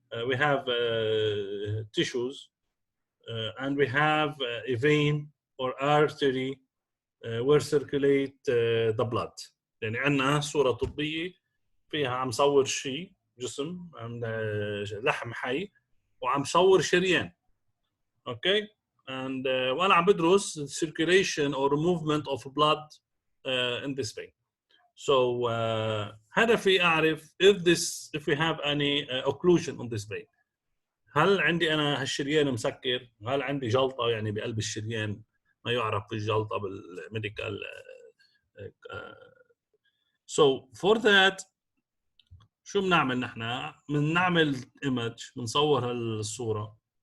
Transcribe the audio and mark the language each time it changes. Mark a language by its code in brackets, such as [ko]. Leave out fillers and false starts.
[en] We have tissues and we have a vein or artery where circulate the blood. [ar] يعني عندنا صورة طبية فيها عم صور شيء جسم لحم حي وعم صور شريان. [en] Okay, and وانا عم بدرس circulation or movement of blood in this vein. So هدفي اعرف if we have any occlusion on this vein. [ar] هل عندي انا هالشريان مسكر؟ هل عندي جلطه يعني بقلب الشريان ما يعرف بالجلطه بالميديكال. So for that شو بنعمل نحن؟ بنعمل ايمج، بنصور هالصوره.